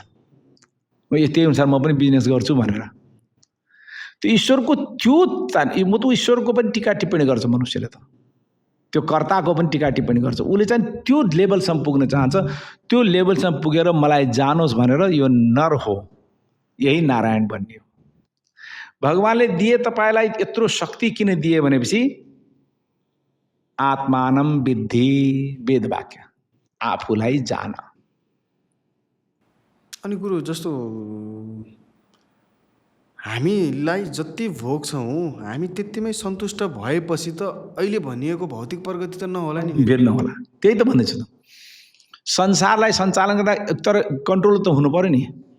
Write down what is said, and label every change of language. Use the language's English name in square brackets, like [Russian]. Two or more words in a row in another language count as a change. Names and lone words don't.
[Nepali] म त्यही अनुसार म पनि बिजनेस गर्छु भनेर। त्यो ईश्वरको त्यो म त ईश्वरको पनि टीका टिप्पणी गर्छ मनुष्यले, त त्यो कर्ताको पनि टीका टिप्पणी गर्छ। उसले चाहिँ त्यो लेभलसम्म पुग्न चाहन्छ, त्यो लेभलसम्म पुगेर मलाई जानोस् भनेर यो नर हो, यही नारायण बन्ने हो। भगवान्ले दिए तपाईँलाई यत्रो शक्ति किन दिए भनेपछि [Sanskrit] आत्मानम विद्धि, [Nepali] वेद वाक्य, आफूलाई जान। अनि गुरु जस्तो हामीलाई जति भोग छौँ हामी त्यतिमै सन्तुष्ट भएपछि त अहिले भनिएको भौतिक प्रगति त नहोला नि, फेरि नहोला। त्यही त भन्दैछु त, संसारलाई सञ्चालन गर्दा तर कन्ट्रोल त हुनु पर्यो नि।